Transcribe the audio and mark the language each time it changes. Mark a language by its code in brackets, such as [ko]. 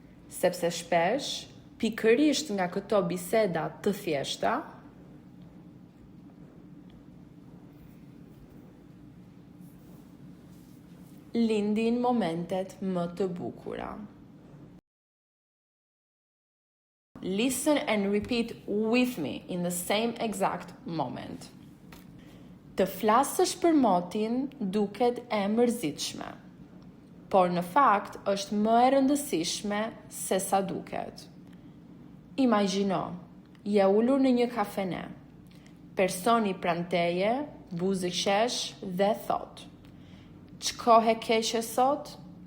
[sq] Sepse shpesh, pikërisht nga këto biseda të thjeshta, lindin momentet më të bukura. [en] Listen and repeat with me in the same exact moment. [sq] Të flasësh për motin duket e mërzitshme, por në fakt është më e rëndësishme se sa duket. Imagjino, je ulur në një kafene. Personi pranë teje, buzë qesh dhe thot: "Ç'kohe keqe sot?"